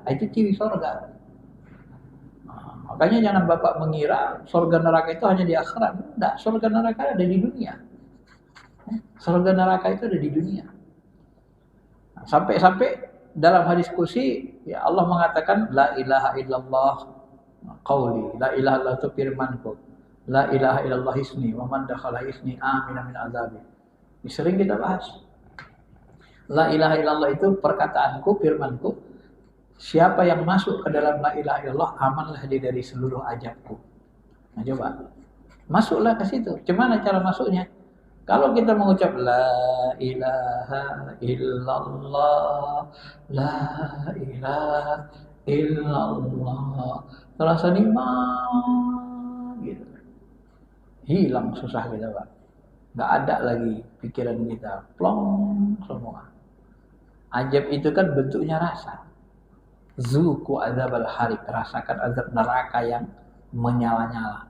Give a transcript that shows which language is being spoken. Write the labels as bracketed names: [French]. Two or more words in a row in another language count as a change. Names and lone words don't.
[Indonesian] Nah, itu ciri surga. Nah, makanya jangan Bapak mengira surga neraka itu hanya di akhirat. Tidak, surga neraka ada di dunia. Surga neraka itu ada di dunia. Nah, sampai-sampai dalam hadis kursi, ya Allah mengatakan, [Arabic] لا إله إلا الله قولي، لا إله إلا الله [Indonesian] itu firmanku, [Arabic] لا إله إلا الله اسمي، ومن دخل اسمي أمن من عذابي. [Indonesian] Ini sering kita bahas. [Arabic] لا إله إلا الله [Indonesian] itu perkataanku, firmanku. Siapa yang masuk ke dalam [Arabic] لا إله إلا الله, [Indonesian] amanlah dia dari seluruh ajabku. Nah coba, masuklah ke situ. Gimana cara masuknya? Kalau kita mengucap [Arabic] لا إله إلا الله، لا إله إلا الله, [Indonesian] terasa nikmat gitu. Hilang susah kita Pak. Nggak ada lagi pikiran kita, plong semua. Ajab itu kan bentuknya rasa. [Arabic] ذوقوا عذاب الحريق, [Indonesian] rasakan azab neraka yang menyala-nyala.